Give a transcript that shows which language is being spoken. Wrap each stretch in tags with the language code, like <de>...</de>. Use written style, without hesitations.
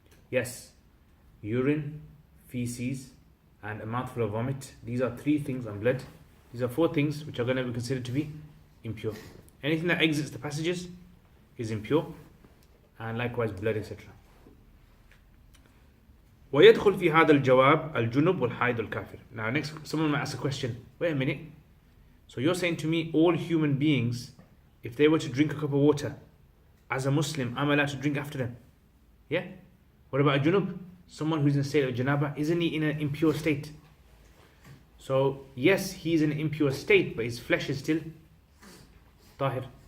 <en>Yes, urine, feces, and a mouthful of vomit. These are 3 things, and blood. These are 4 things which are going to be considered to be impure. Anything that exits the passages is impure, and likewise blood, etc.</en> <ar>ويدخل في هذا الجواب الجنب والحائض والكافر.</ar> <en>Now next, someone might ask a question. Wait a minute. So you're saying to me all human beings, if they were to drink a cup of water, as a Muslim, I'm allowed to drink after them? Yeah? What about a junub? Someone who's in a state of janaba, isn't he in an impure state? So yes, he's in an impure state, but his flesh is still tahir.</en>